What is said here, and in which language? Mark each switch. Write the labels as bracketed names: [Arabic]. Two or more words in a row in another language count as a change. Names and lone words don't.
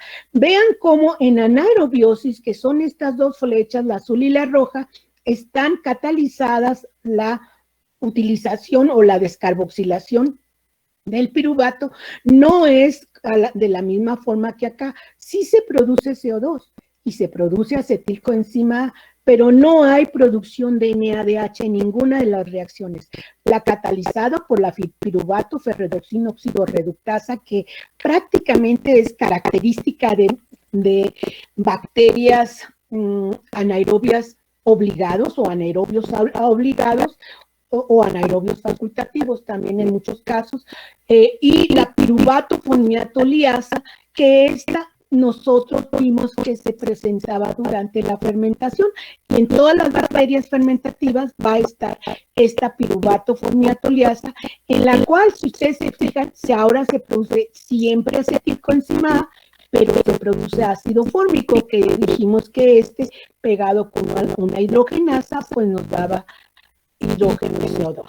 [Spanish] Vean cómo en anaerobiosis, que son estas dos flechas, la azul y la roja, están catalizadas la utilización o la descarboxilación del piruvato, no es de la misma forma que acá. Sí se produce CO2 y se produce acetilcoenzima A, pero no hay producción de NADH en ninguna de las reacciones. La catalizado por la piruvato ferredoxina oxidorreductasa, que prácticamente es característica de bacterias anaerobias obligados o anaerobios obligados, o anaerobios facultativos también en muchos casos, y la piruvato formiatoliasa, que esta nosotros vimos que se presentaba durante la fermentación, y en todas las bacterias fermentativas va a estar esta piruvato formiatoliasa, en la cual, si ustedes se fijan, ahora se produce siempre acetilcoenzima A, pero se produce ácido fórmico, que dijimos que pegado con una hidrogenasa, pues nos daba hidrógeno CO2.